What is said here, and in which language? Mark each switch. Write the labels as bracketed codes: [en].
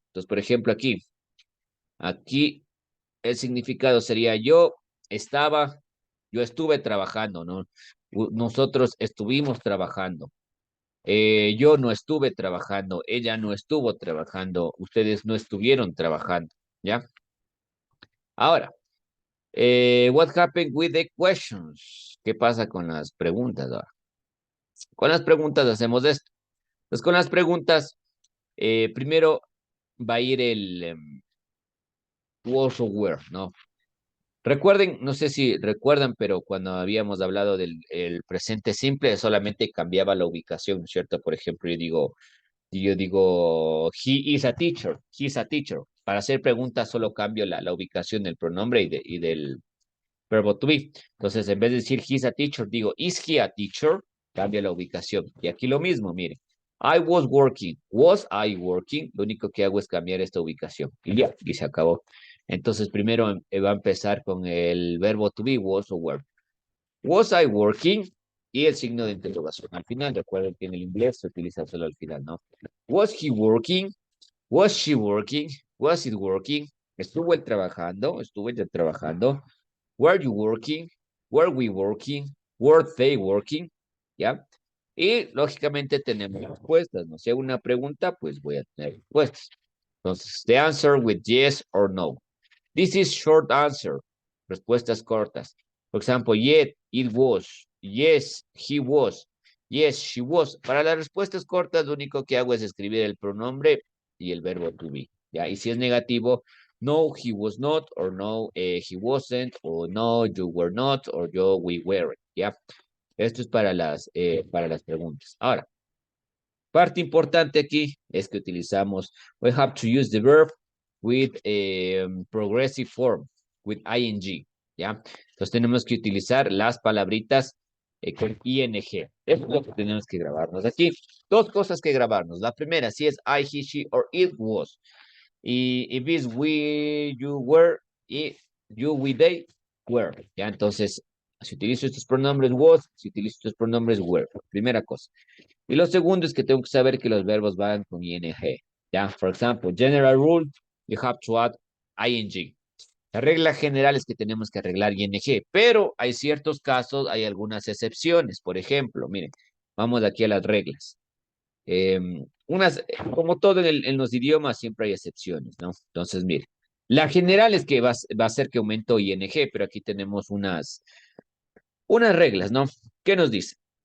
[es] Entonces, por ejemplo, aquí el significado sería yo estuve trabajando, ¿no? Nosotros estuvimos trabajando. Yo no estuve trabajando. Ella no estuvo trabajando. Ustedes no estuvieron trabajando, ¿ya? [en] Ahora, what happened with the questions? [es] ¿Qué pasa con las preguntas ahora? Con las preguntas hacemos esto. Pues con las preguntas, primero va a ir el was or were, ¿no? Recuerden, no sé si recuerdan, pero cuando habíamos hablado del el presente simple, solamente cambiaba la ubicación, ¿no es cierto? Por ejemplo, yo digo, [en] he is a teacher, he is a teacher. [es] Para hacer preguntas solo cambio la ubicación del pronombre y del verbo to be. Entonces, en vez de decir [en] he's a teacher, [es] digo, [en] is he a teacher? [es] Cambia la ubicación. Y aquí lo mismo, mire. [en] I was working. Was I working? [es] Lo único que hago es cambiar esta ubicación. Y ya, y se acabó. Entonces, primero va a empezar con el verbo to be, was o were. [en] Was I working? [es] Y el signo de interrogación al final. Recuerden que en el inglés se utiliza solo al final, ¿no? [en] Was he working? Was she working? Was it working? [es] ¿Estuvo él trabajando? ¿Estuvo ella trabajando? [en] Were you working? Were we working? Were they working? ¿Ya? [es] Y lógicamente tenemos respuestas, ¿no? Si hago una pregunta, pues voy a tener respuestas. [en] Entonces, the answer with yes or no. This is short answer. [es] Respuestas cortas. [en] For example, yes, it was. Yes, he was. Yes, she was. [es] Para las respuestas cortas, lo único que hago es escribir el pronombre y el verbo to be. [en] ¿Ya? [es] Y si es negativo, [en] no, he was not, or no, he wasn't, or no, you were not, or yo, we weren't. ¿Ya? [es] Esto es para las preguntas. [en] Ahora, [es] Parte importante aquí es que utilizamos, [en] we have to use the verb with progressive form, with ing, ¿ya? [es] Entonces tenemos que utilizar las palabritas con ing. Eso es lo que tenemos que grabarnos aquí. Dos cosas que grabarnos. La primera, si es [en] I, he, she, or it was. Y if it's we, you, were, y you, we, they, were. [es] ¿Ya? Entonces, si utilizo estos pronombres was, si utilizo estos pronombres were. Primera cosa. Y lo segundo es que tengo que saber que los verbos van con ing. ¿Ya? [en] For example, general rule, you have to add ing. [es] La regla general es que tenemos que arreglar ing, pero hay ciertos casos, hay algunas excepciones. Por ejemplo, miren, vamos aquí a las reglas. Como todo en los idiomas, siempre hay excepciones, ¿no? Entonces, miren, la general es que va a ser que aumento ing, pero aquí tenemos unas reglas, ¿no? ¿Qué nos dice?